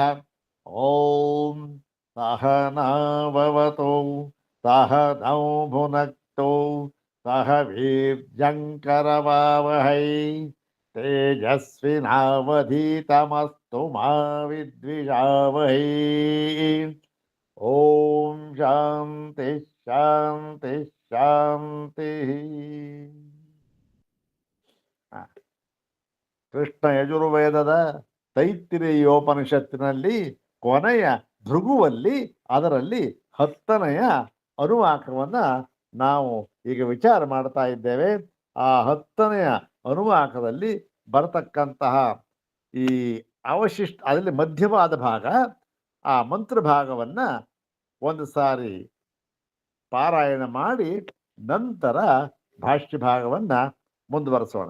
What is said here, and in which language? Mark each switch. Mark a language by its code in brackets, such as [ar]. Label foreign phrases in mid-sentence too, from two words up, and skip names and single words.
[sa] ॐ सहनाववतु सहनौ भुनक्तु सह वीर्यङ्करवावहै तेजस्विनावधीतमस्तु मा विद्विषावहै। ॐ शान्ति शान्ति शान्तिः। [kn] ಕೃಷ್ಣ ಯಜುರ್ವೇದದ ತೈತ್ತಿರೀಯೋಪನಿಷತ್ತಿನಲ್ಲಿ ಕೊನೆಯ ಭೃಗುವಲ್ಲಿ ಅದರಲ್ಲಿ 10ನೆಯ ಅನುವಾಕವನ್ನು ನಾವು ಈಗ ವಿಚಾರ ಮಾಡ್ತಾ ಇದ್ದೇವೆ. ಆ 10ನೆಯ ಅನುವಾಕದಲ್ಲಿ ಬರತಕ್ಕಂತಹ ಈ ಅವಶಿಷ್ಟ ಅದರಲ್ಲಿ ಮಧ್ಯವಾದ ಭಾಗ, ಆ ಮಂತ್ರ ಭಾಗವನ್ನ ಒಂದು ಸಾರಿ ಪಾರಾಯಣ ಮಾಡಿ ನಂತರ ಭಾಷ್ಯ ಭಾಗವನ್ನ ಮುಂದುವರಿಸೋಣ.